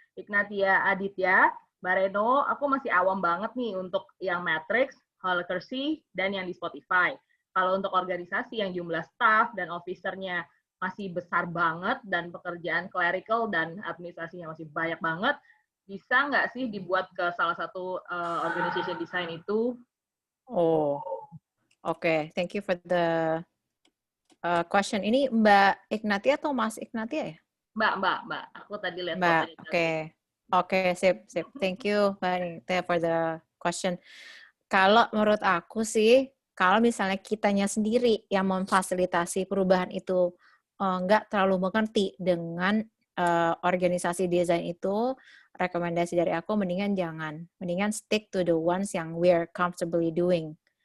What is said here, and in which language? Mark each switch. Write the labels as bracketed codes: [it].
[id] Ignatia Aditya, Mbak Reno, aku masih awam banget nih untuk yang Matrix, Holacracy, dan yang di Spotify. Kalau untuk organisasi yang jumlah staff dan officer-nya masih besar banget dan pekerjaan clerical dan administrasinya masih banyak banget, bisa nggak sih dibuat ke salah satu organization design itu? Oke. [en] Thank you for the question. [id] Ini Mbak Ignatia atau Mas Ignatia ya? Mbak. Aku tadi lihat. Mbak, oke, sip. [en] Thank you Mbak Ignatia for the question. [id] Kalau menurut aku sih, kalau misalnya kitanya sendiri yang memfasilitasi perubahan itu nggak terlalu mengerti dengan organisasi desain itu, rekomendasi dari aku mendingan [en] stick to the ones [id] yang [en] we're comfortably doing.